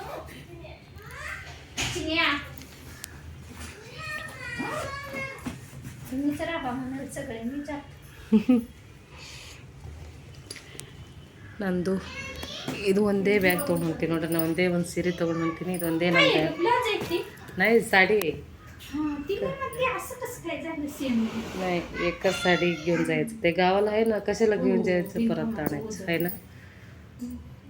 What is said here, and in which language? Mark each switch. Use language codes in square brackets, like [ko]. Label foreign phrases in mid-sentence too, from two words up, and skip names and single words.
[kn] ನಂದು ಇದು ಒಂದೇ ಬ್ಯಾಗ್ ತೊಗೊಂಡು ಹೊಂತೀನಿ ನೋಡ್ರಿ. ನಾನು ಒಂದೇ ಒಂದು ಸೀರೆ ತೊಗೊಂಡು ಹೊಂತೀನಿ. ಇದು ಒಂದೇ ನನ್ನ ಬ್ಯಾಗ್. [mr] नाही साडी नाही, एकच साडी घेऊन जायचं. ते गावाला आहे ना, कशाला घेऊन जायचं परत आणायचं आहे ना.